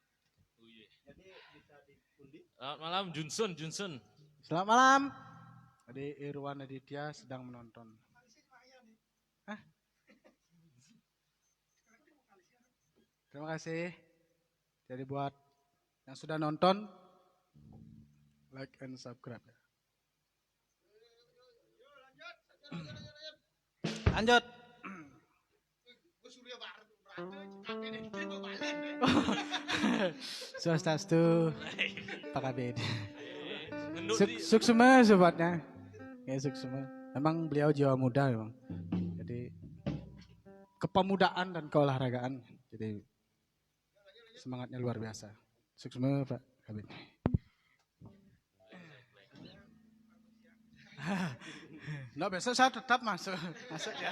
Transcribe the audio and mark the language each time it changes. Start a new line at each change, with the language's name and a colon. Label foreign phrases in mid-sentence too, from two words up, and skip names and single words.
Indonesian: Selamat malam Junsun. Selamat malam. Tadi Irwan Aditya sedang menonton. Hah? Terima kasih. Jadi buat yang sudah nonton,
English: like and subscribe.
Indonesian: Lanjut. Swastiastu, Pak Kabid. Suksema sobatnya. Ya suksema. Memang beliau jiwa muda memang. Jadi kepemudaan dan keolahragaan. Jadi semangatnya luar biasa. Suksema Pak Kabid. Nah besok saya tetap masuk ya.